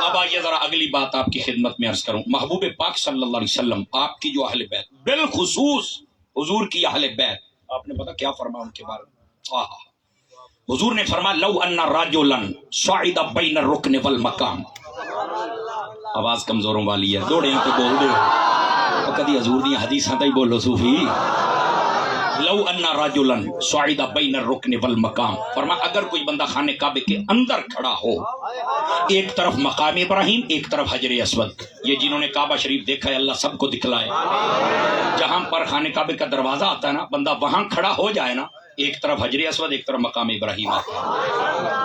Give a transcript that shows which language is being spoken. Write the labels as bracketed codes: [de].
[ur] اب آئیے ذرا اگلی بات آپ کی خدمت میں عرض کروں. محبوب پاک صلی اللہ علیہ وسلم آپ کی جو اہل بیت, بالخصوص حضور کی اہل بیت, آپ نے پتا کیا فرمایا ان کے بارے میں؟ حضور نے فرمایا [ar] لو ان رجلا صعد بین الرکن والمقام. [pa] آواز کمزوروں والی ہے, دوڑیاں تو بول دے ہو کدی حضور دی حدیثاں تے بولو صوفی. [ar] لو ان رجلا صعد بین الرکن والمقام, [ur] فرمایا اگر کوئی بندہ خانہ کعبے کے اندر کھڑا ہو, ایک طرف مقام ابراہیم ایک طرف حجر اسود, یہ جنہوں نے کعبہ شریف دیکھا ہے اللہ سب کو دکھلائے. جہاں پر خانہ کعبے کا دروازہ آتا ہے نا, بندہ وہاں کھڑا ہو جائے نا, ایک طرف حجر اسود ایک طرف مقام ابراہیم آتا ہے.